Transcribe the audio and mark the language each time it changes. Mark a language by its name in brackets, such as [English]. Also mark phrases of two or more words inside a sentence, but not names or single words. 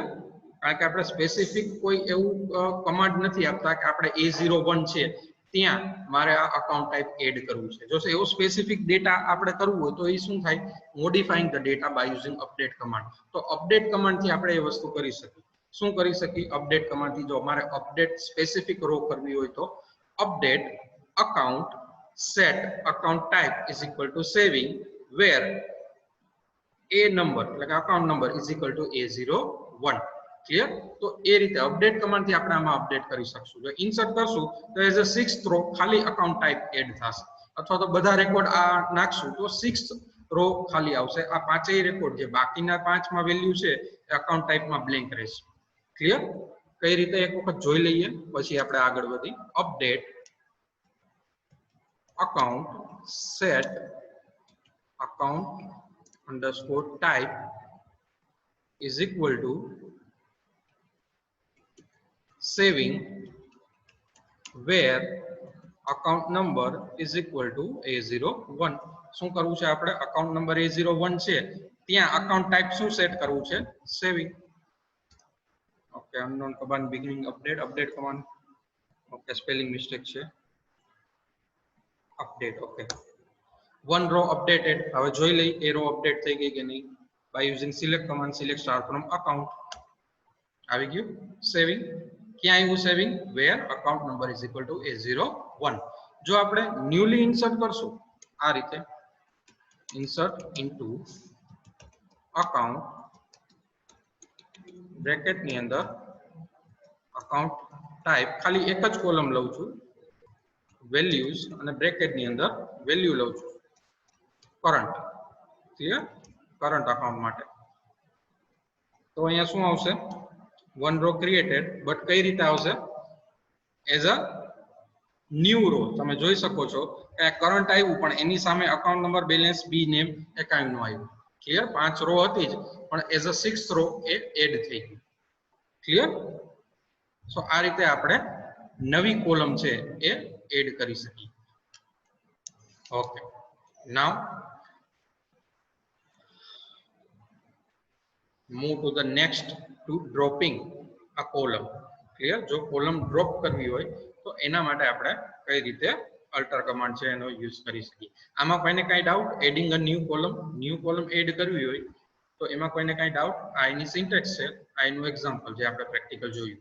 [Gujarati] કારણ કે આપણે સ્પેસિફિક કોઈ એવું કમાન્ડ નથી આપતા કે આપણે A01 છે ત્યાં મારે આ [English] account type [Gujarati] એડ કરવું છે. જો એવો સ્પેસિફિક ડેટા આપણે કરવું હોય તો એ શું થાય? [English] modifying the data by using update command. [Gujarati] તો [English] update command [Gujarati] થી આપણે એ વસ્તુ કરી શકીએ. શું કરી શકીએ [English] update command [Gujarati] થી? જો મારે [English] update specific row [Gujarati] કરવી હોય તો [English] update account set account type is equal to saving where a number [Gujarati] એટલે કે [English] account number is equal to A01. [Gujarati] ક્લિયર? તો એ રીતે [English] update command [Gujarati] થી આપણે આમાં અપડેટ કરી શકશું. જો ઇન્સર્ટ કરશું તો [English] as a 6th row [Gujarati] ખાલી [English] account type [Gujarati] એડ થશે, અથવા તો બધા રેકોર્ડ આ નાખશું તો [English] 6th row [Gujarati] ખાલી આવશે. આ પાંચેય રેકોર્ડ જે બાકીના 5 માં વેલ્યુ છે એ અકાઉન્ટ ટાઈપમાં બ્લેન્ક રહેશે. ક્લિયર? કઈ રીતે એક વખત જોઈ લઈએ પછી આપણે આગળ વધી. [English] update account set account underscore type is equal to saving where account number is equal to A01. [Gujarati] શું કરવું છે આપણે? [English] account number [Gujarati] A01 છે ત્યાં [English] account type [Gujarati] શું સેટ કરવું છે? સેવિંગ. [English] okay, unknown command beginning update command. [Gujarati] ઓકે, [English] spelling mistake [Gujarati] છે. અપડેટ. ઓકે, [English] one row updated. [Gujarati] હવે જોઈ લઈ એ [English] row update [Gujarati] થઈ ગઈ કે નહીં. [English] by using select command select star from account. [Gujarati] આવી ગયું સેવિંગ. ક્યાં આવ્યું સેવિંગ? [English] where account number is equal to A01. [Gujarati] જો આપણે ન્યુલી ઇન્સર્ટ કરશું આ રીતે, [English] insert into account [Gujarati] બ્રેકેટ ની અંદર [English] account type, [Gujarati] ખાલી એક જ કોલમ લઉં છું, વેલ્યુઝ, અને બ્રેકેટ ની અંદર વેલ્યુ લઉં છું કરંટ. ક્લિયર? [English] current account [Gujarati] માટે. તો અહીંયા શું આવશે? [English] one row created, [Gujarati] બટ કઈ રીતે આવશે? [English] as a new row. [Gujarati] તમે જોઈ શકો છો કે કરંટ આવ્યું પણ એની સામે [English] account number, [Gujarati] બેલેન્સ, બી નેમ એ કાંઈ નો આવ્યું. ક્લિયર? 5 રો હતી જ પણ [English] as a 6th row [Gujarati] એ એડ થઈ ગઈ. ક્લિયર? સો આ રીતે આપણે નવી કોલમ છે એ એડ કરી શકીએ. [English] okay, now move to the next to dropping a column. [Gujarati] ક્લિયર? જો કોલમ ડ્રોપ કરવી હોય તો એના માટે આપણે કઈ રીતે [English] alter command [Gujarati] છે એનો યુઝ કરી શકીએ. આમાં કોઈને કાંઈ ડાઉટ? [English] adding a new column add [Gujarati] કરવી હોય તો એમાં કોઈને કાંઈ ડાઉટ? આ એની સિન્ટેક્સ છે, આ એનું એક્ઝામ્પલ જે આપણે પ્રેક્ટિકલ જોયું.